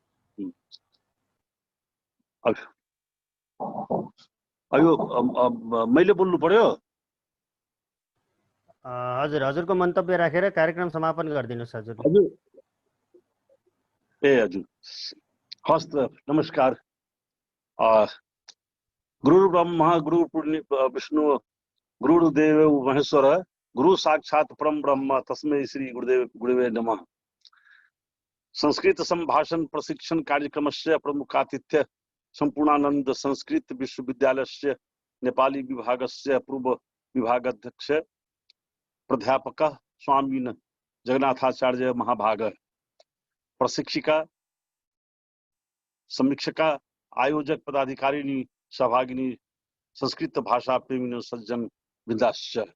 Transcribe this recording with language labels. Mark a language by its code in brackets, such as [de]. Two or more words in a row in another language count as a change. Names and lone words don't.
[ne] अयो मैले बोल्नु पर्यो? हजुर, हजुरको मन्तव्य राखेर कार्यक्रम समापन गरिदिनुस् हजुर। हजुर ए हजुर, हस् त नमस्कार। [sa] गुरु ब्रह्मा गुरु विष्णु गुरुदेव महेश्वर गुरु साक्षात परम ब्रह्म तस्मै श्री गुरुदेव गुरुवे नमः। संस्कृत संभाषण प्रशिक्षण कार्यक्रमस्य प्रमुखातिथ्य संपूर्णानंद संस्कृत विश्वविद्यालयस्य नेपाली विभागस्य पूर्व विभागाध्यक्ष प्राध्यापकः स्वामिन जगन्नाथाचार्य महाभाग, प्रशिक्षिका, समीक्षका, आयोजक, पदाधिकारिणी, सहभागिनी, संस्कृत भाषा प्रेमी सज्जन वृंदाश्च।